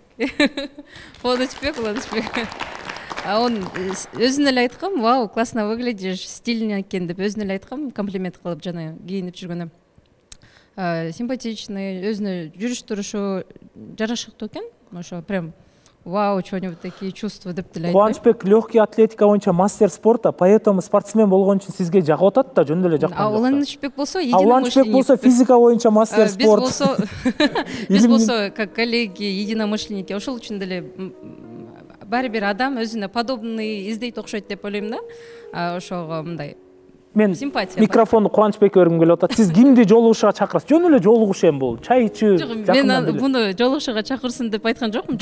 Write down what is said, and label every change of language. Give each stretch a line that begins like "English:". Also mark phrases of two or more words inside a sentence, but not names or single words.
Kyrgyz: Кубанычбек, Уланычбек. А он өзүнө эле айткан, вау,
Russian: классно выглядишь, стильный
Kyrgyz: экен деп өзүнө эле айткан, комплимент кылып жана кийинип жүргөнү. Симпатичный, өзүнө жүрүш турушу жарашыктуу экен. Ошо прям вау,
Russian: что-нибудь такие чувства
Kyrgyz: деп деле айтпайм. Кубанычбек
Russian: легкий атлетика
Kyrgyz: боюнча
Russian: мастер спорта, поэтому спортсмен
Kyrgyz: болгон үчүн сизге жагып атат да, жөн эле жаккан. Уланычбек болсо единомышленник. Уланычбек болсо физика боюнча
Russian: мастер спорт.
Kyrgyz: Биз болсо
Russian: как коллеги, единомышленники,
Kyrgyz: ошол үчүн деле баары бир адам өзүнө подобный издейт окшойт деп ойлойм да. Ошого мындай мен симпатия. Микрофонду Кубанычбекке бергим келип атат. Сиз кимди жолугушууга чакырасыз? Жөн эле жолугуш эми бул. Чай ичүү. Мен буну жолугушууга чакырсын деп айткан жокмун.